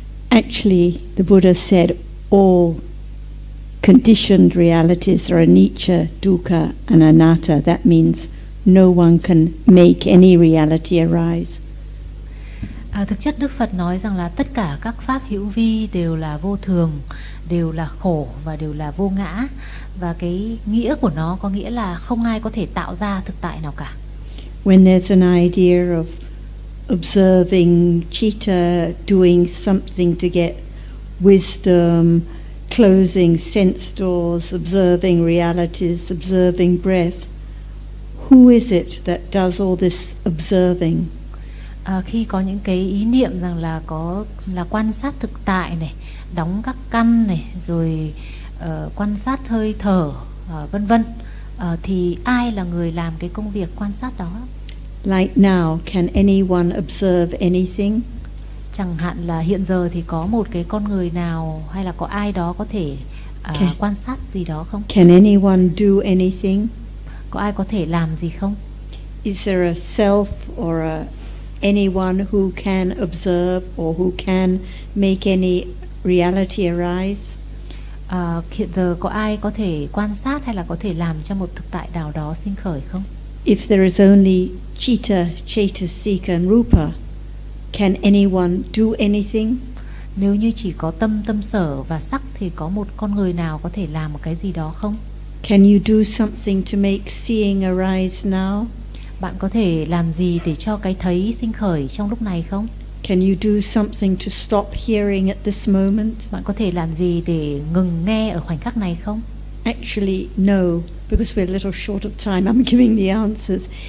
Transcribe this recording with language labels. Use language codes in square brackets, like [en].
[en] Actually, the Buddha said all conditioned realities are anicca, dukkha, and anatta. That means no one can make any reality arise. [vi] Thực chất Đức Phật nói rằng là tất cả các pháp hữu vi đều là vô thường, đều là khổ và đều là vô ngã. Và cái nghĩa của nó có nghĩa là không ai có thể tạo ra thực tại nào cả. [en] When there's an idea of observing citta, doing something to get wisdom, closing sense doors, observing realities, observing breath, who is it that does all this observing? [vi] Khi có những cái ý niệm rằng là có là quan sát thực tại này, đóng các căn này, rồi quan sát hơi thở, vân vân, thì ai là người làm cái công việc quan sát đó? [en] Like now, can anyone observe anything? [vi] Chẳng hạn là hiện giờ thì có một cái con người nào hay là có ai đó có thể quan sát gì đó không? [en] Can anyone do anything? [vi] Có ai có thể làm gì không? [en] Is there a self or a anyone who can observe or who can make any reality arise? [vi] Hiện giờ có ai có thể quan sát hay là có thể làm cho một thực tại nào đó sinh khởi không? [en] If there is only citta, cetasika and rupa, can anyone do anything? [vi] Nếu như chỉ có tâm, tâm sở và sắc thì có một con người nào có thể làm một cái gì đó không? [en] Can you do something to make seeing arise now? [vi] Bạn có thể làm gì để cho cái thấy sinh khởi trong lúc này không? [en] Can you do something to stop hearing at this moment? [vi] Bạn có thể làm gì để ngừng nghe ở khoảnh khắc này không? [en] Actually, no, because we're a little short of time. I'm giving the answers.